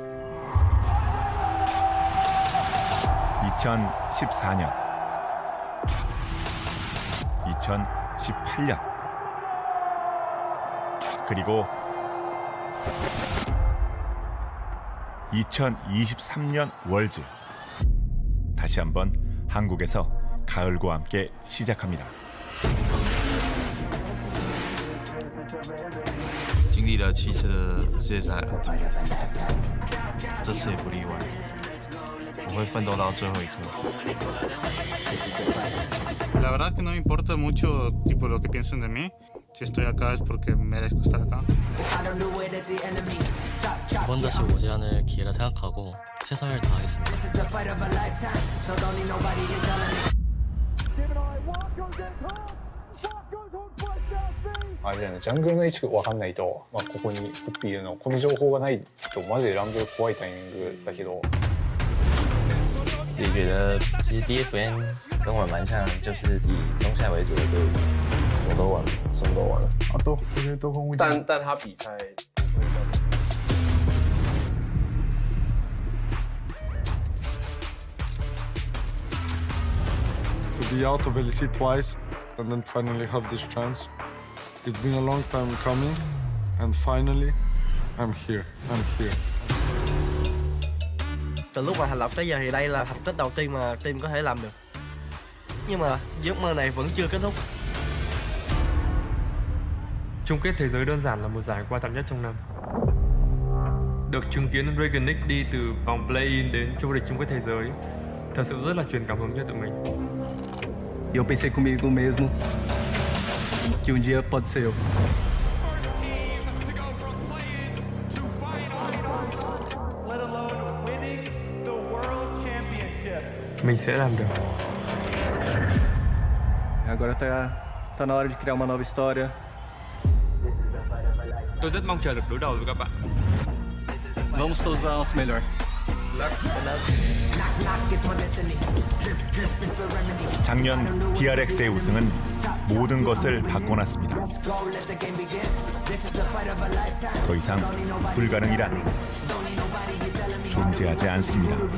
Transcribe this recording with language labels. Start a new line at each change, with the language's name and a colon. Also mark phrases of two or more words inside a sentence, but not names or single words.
Korean: 2014년, 2018년, 그리고 2023년 월즈. 다시 한번 한국에서 가을과 함께 시작합니다.
Chinese: 经历了7次的世界赛了，这次也不例外。我会奋斗到最后一刻。
Spanish: La verdad es que no me importa mucho tipo lo que piensen de mí. Si estoy acá es porque merezco estar acá.
Korean: 한 번 다시 오지 않을 기회라 생각하고 최선을 다하겠습니다.
Japanese: ジャングルの位置分かんないと、ここにホッピーいるのこの情報がないとマジでランブル怖いタイミングだけど。
Chinese: 自己觉得其实 DFN 跟我蛮像，就是以中下为主的队伍，什么都玩了。但他比赛不会这样。
English: To be out of LEC twice and then finally have this chance. It's been a long time coming, and finally, I'm here.
Vietnamese: Từ lúc mà thành lập tới giờ thì đây là thành tích đầu tiên mà team có thể làm được. Nhưng mà giấc mơ này vẫn chưa kết thúc. Chung kết thế giới đơn giản là một giải quan trọng nhất trong năm. Được chứng kiến Renekton đi từ vòng play-in đến vô địch chung kết thế giới, thật sự rất là truyền cảm hứng cho tụi mình.
Portuguese: Eu pensei comigo mesmo que dia pode ser eu.
Vietnamese: Mình sẽ làm được.
Portuguese: Agora tá na hora de criar uma nova história.
Vietnamese: Tôi rất mong chờ được đối đầu với các bạn.
Portuguese: Vamos todos dar nosso melhor.
Korean: 작년 DRX의 우승은 모든 것을 바꿔놨습니다. 더 이상 불가능이란 존재하지 않습니다.